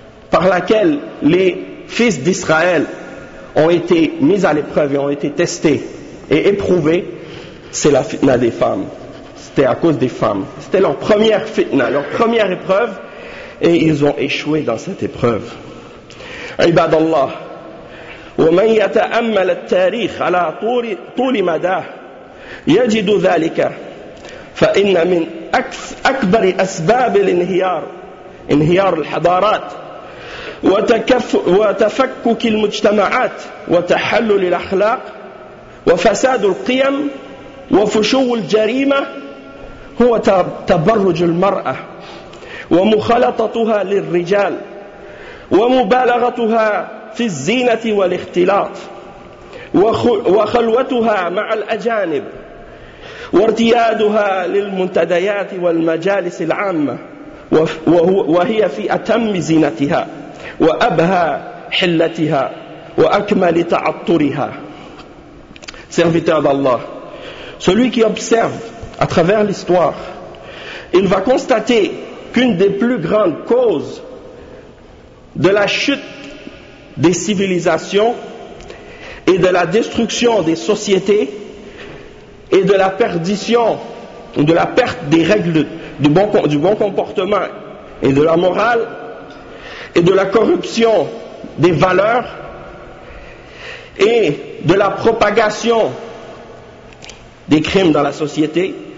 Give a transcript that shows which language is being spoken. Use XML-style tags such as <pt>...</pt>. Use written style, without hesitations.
<fr>par laquelle les fils d'Israël ont été mis à l'épreuve et ont été testés et éprouvés, c'est la fitna des femmes. C'était à cause des femmes. C'était leur première fitna, leur première épreuve, et ils ont échoué dans cette épreuve.</fr> <ar>Ibad Allah, ومن يتأمل التاريخ على طول مداه يجد ذلك فإن من أكبر أسباب الانهيار انهيار الحضارات وتفكك المجتمعات وتحلل الأخلاق وفساد القيم وفشو الجريمة هو تبرج المرأة ومخالطتها للرجال ومبالغتها في الزينة والاختلاط وخلوتها مع الأجانب وارتيادها للمنتديات والمجالس العامة وهي في أتم زينتها وأبهى حلتها وأكمل تعطرها.</ar> <fr>Serviteur d'Allah, celui qui observe à travers l'histoire, il va constater qu'une des plus grandes causes de la chute des civilisations et de la destruction des sociétés et de la perdition, de la perte des règles du bon comportement et de la morale et de la corruption des valeurs et de la propagation des crimes dans la société,</fr>